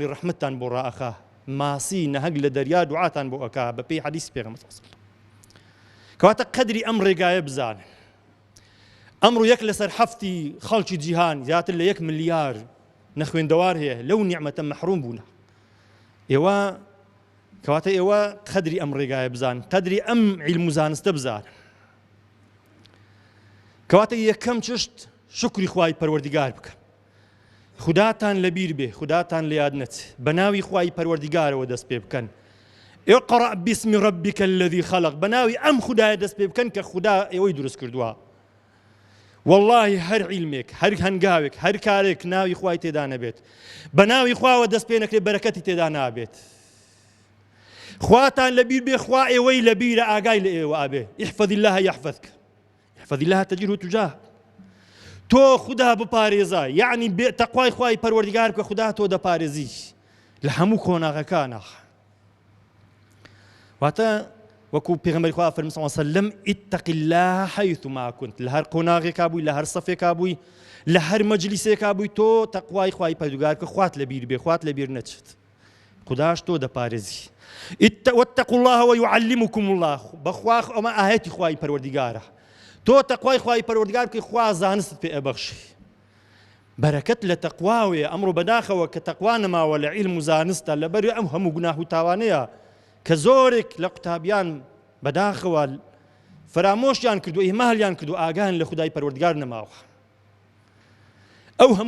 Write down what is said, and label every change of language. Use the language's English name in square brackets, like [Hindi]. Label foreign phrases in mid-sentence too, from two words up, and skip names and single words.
[Central Kurdish] ڕەحمەتتان بۆ ڕائەخا ماسی نەهەک لە دەریا دوعاتان بۆ ئەکا بە پێی حەدیثی پێغەمبەر کەواتە قەدری ئەم ڕێگایە بزانن ئەمڕۆ یەک لەسەر هەفتی خەڵکی جیهان زیاتر لە 1 ملیار نەخوێندەوار هەیە لەو نیعمەتە مەحروم بوون ئێوە کەواتە ئێوە قەدری ئەم ڕێگایە بزانن قەدری ئەم عیلم و زانستە بزانن کەواتە یەکەم چشت شکری خوای پەروەردیگار بکە خوداتان لەبیر بێ خوداتان لە یاد نەچێ بە ناوی خوای پەروەردیگارەوە دەست پێ بکەن اقرأ [Arabic] باسم ربك الذي خلق [Central Kurdish] بە ناوی ئەم خودایە دەست پێ بکەن کە خودا ئێوەی دروست کردووە والله هەر عیلمێک هەر هەنگاوێک هەر کارێک ناوی خوای تێدا نەبێت بە ناوی خواوە دەست پێ نەکرێت بەرەکەتی تێدا نابێت خواتان لەبیر بێ خوا ئێوەی لەبیرە ئاگای لە ئێوە ئابێ [Arabic] احفظ الله يحفظك احفظ الله تجده تجاه [Central Kurdish] تۆ خوددا بپارێزە یعنی تەقوای خوای پەروەردگار بکە خوددا تۆ دەپارێزی لە هەموو کۆناغەکانە واتە وەکو پێغەمبەری خوا فەرمی [Arabic] صلی الله علیه وسلم اتق الله حيثما كنت [Central Kurdish] لە هەر قۆناغێکا بووی لە هەر سەفێکا بووی لە هەر مەجلیسێکا بووی تۆ تەقوای خوای پەروەردگار بکە خوات لەبیر بێ خوات لەبیر نەچێت خودداش تۆ دەپارێزی [Arabic] واتقوا الله ويعلمكم الله [Central Kurdish] بخوا ئەمە ئاەتی خوای پەروەردگارە تۆ تەقوای خوای پەروەردگار بکەی خوا زانست پێ ئەبەخشی بەرەکەت لە تەقواوێ ئەمڕۆ بەداخەوە کە تەقوا نەماوە لە عیلم و زانستە لەبەر ئەم هەموو گوناه و تاوانەیە کە زۆرێک لە قوتابیان بەداخەوە فرامۆشیان کردو ئیمالیان کردو ئاگان لە خودای پەروەردگار نەماوە ئەو هەموو